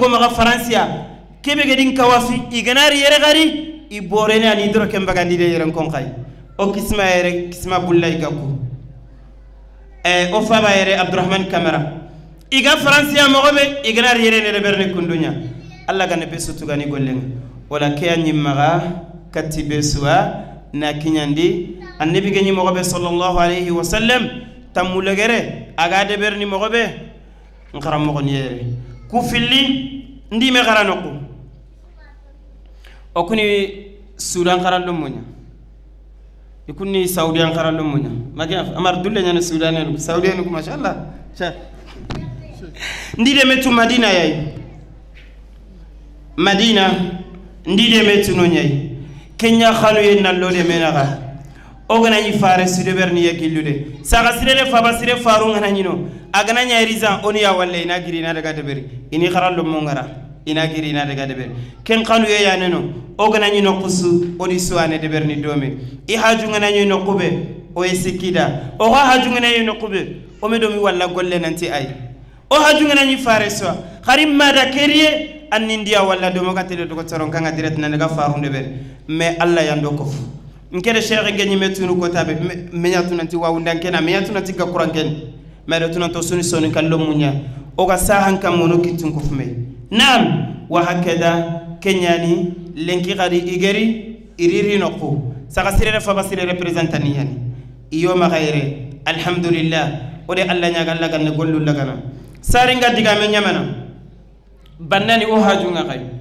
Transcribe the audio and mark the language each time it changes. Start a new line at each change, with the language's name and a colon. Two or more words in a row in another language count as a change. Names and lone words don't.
Soninke: go ma Francia kebe gedin kawafi iganari yere gari i borene ani dro kembagandi de yeren kon khay o kisma yere kisma bullay gaku o faba yere Abdurrahman Kamara iga Francia mogobe ignar yere ne berne kundunya alla gane besu tugani gollenga wala kayani maga katibe suwa na kinyandi annabi ganyi mogobe
Arabic: صلى الله عليه وسلم
Soninke: tamulagere aga de berni mogobe ngaram mogon yere ku filli ndi me garanoko okuni Sudan garando munya ikuni Saudi an garando munya magia amar dulle nyane Sudan en Saudi en ko mashallah cha ndide metu Madina yai Madina ndide metu no nyai Kenya khanu yen nallode menaga ogana ni fare sude berni yakillude saga sirele fabasire faru ngana nyino agana nya rizan oni ya walle ina giri na daga deberi ini kharallo mongara ina giri na daga deberi ken khanu ye ya neno ogana nyino kusu odi suwane deberni dome I haju ngana nyino kube o esikida o haju ngana nyino kube o medomi walla golle nanti ay o haju ngana ni fare so kharim mada keriye annindiya walla do mogatele do ko toron kanga direct na daga faru deber mais Allah yando ko nkede cheikh ngeni metunu ko tabe menyatu nanti wawu ndankena menyatu nanti ga kuranken mais do tunanto suni soni kallo munya o ga sahan kam mono kitun ko fume nam wa hakada kenyani lenki gadi igeri iriri nokku saka sirere fa basire representani yani iyo ma khaire alhamdulillah ode Allah nyaga Allah ganne gollu lagana sari ngadiga men nyamana bannani o hajunga khay